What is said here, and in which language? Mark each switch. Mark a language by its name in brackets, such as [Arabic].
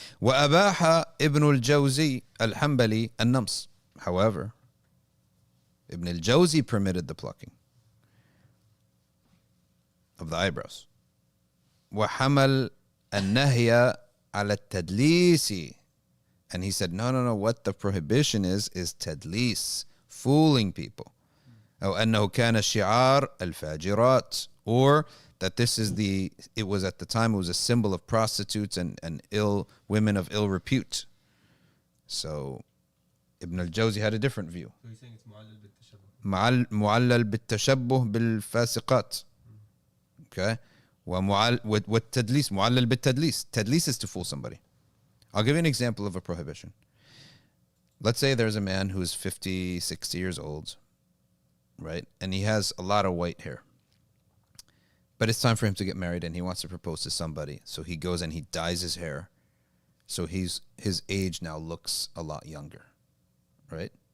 [Arabic] وأباح ابن الجوزي الحنبلي النمص. [English] However, Ibn al-Jawzi permitted the plucking of the eyebrows. [Arabic] وحمل النهي على التدليس. [English] And he said, no, what the prohibition is tadlis, fooling people. [Arabic] أو أنه كان شعار الفاجرات, [English] or that it was at the time, it was a symbol of prostitutes and ill women of ill repute. So Ibn al-Jawzi had a different view. So he's saying it's [Arabic] معلل بالتشبه بالفاسقات. [English] Okay. [Arabic] والتدليس معلل بالتدليس. [English] Tadlis is to fool somebody. I'll give you an example of a prohibition. Let's say there's a man who's 50, 60 years old, right? And he has a lot of white hair. But it's time for him to get married and he wants to propose to somebody. So he goes and he dyes his hair. So his age now looks a lot younger, right?